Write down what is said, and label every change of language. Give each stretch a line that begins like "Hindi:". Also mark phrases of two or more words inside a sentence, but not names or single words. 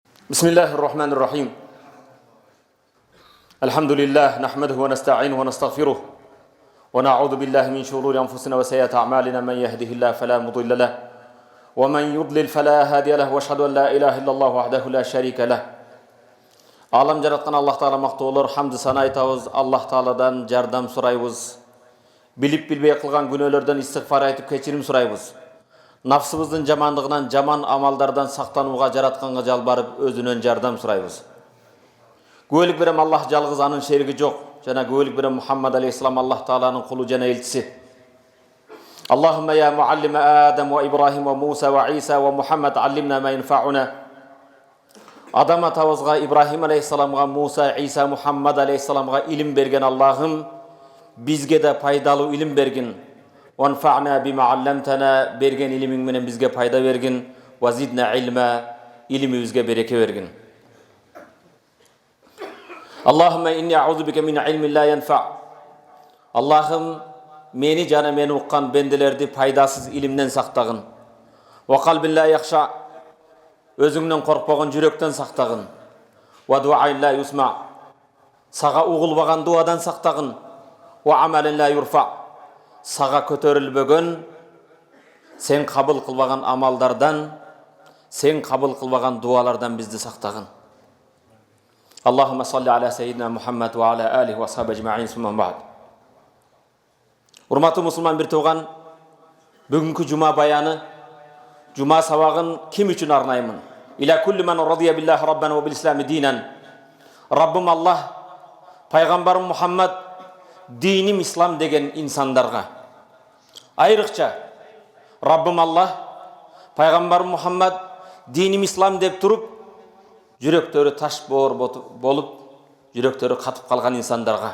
Arabic: بسم الله الرحمن الرحيم. الحمد لله نحمده ونستعينه ونستغفره ونعوذ بالله من شرور أنفسنا وسيئات أعمالنا. من يهده الله فلا مضل له ومن يضلل فلا هادي له واشهد أن لا إله إلا الله وحده لا شريك له.
Kyrgyz: Алам жараткан Аллах Таала мактуу болор. Хамды сана айтабыз. Аллах Тааладан жардам сурайбыз. Билип билбей кылган күнөөлөрдөн истигфар айтып кечирим сурайбыз. Нафсыбыздын жамандыгынан, жаман амалдардан сактанууга жаратканга жалбарып өзүнөн жардам сурайбыз. Күбөлүк берем Аллах жалгыз, анын шериги жок. Жана күбөлүк берем Мухаммад алейхиссалам Аллах Тааланын кулу жана элчиси.
Arabic: اللهم يا معلم آدم وإبراهيم وموسى وعيسى ومحمد علمنا ما ينفعنا.
Kyrgyz: Адам атабызга, Ибрахим алейхиссаламга, Муса, Иса, Мухаммад алейхиссаламга илим берген Аллахым бизге да пайдалуу илим бергин.
Arabic: وانفعنا بما علمتنا
Kyrgyz: берген илимиң менен бизге пайда бергин.
Arabic: وزدنا علما
Kyrgyz: илимибизге береке бергин.
Arabic: اللهم إني أعوذ بك من علم لا ينفع.
Kyrgyz: Аллахым мени жана мени уккан бенделерди пайдасыз илимден сактагын.
Arabic: وقلب لا يخشع.
Kyrgyz: Өзүңдөн коркпогон жүрөктөн сактагын.
Arabic: ودعاء لا يسمع.
Kyrgyz: Сага угулбаган дуадан сактагын.
Arabic: وعمل لا يرفع.
Kyrgyz: Сага көтөрүлбөгөн, сен кабыл кылбаган амалдардан, сен кабыл кылбаган дуалардан бизди сактагын.
Arabic: اللهم صل على سيدنا محمد وعلى آله وأصحابه أجمعين ثم بعد.
Kyrgyz: Урматтуу мусулман бир тууган, бүгүнкү жума баяны, жума сабагын ким үчүн арнаймын?
Arabic: إلى كل من رضي بالله ربا وبالإسلام دينا.
Kyrgyz: Раббым Аллах, пайгамбарым Мухаммад dinим ислам деген инсандарга. Айрыкча Раббым Аллах, пайгамбарым Мухаммад dinим ислам деп туруп, жүрөктөрү таш боор болуп, жүрөктөрү катып калган инсандарга.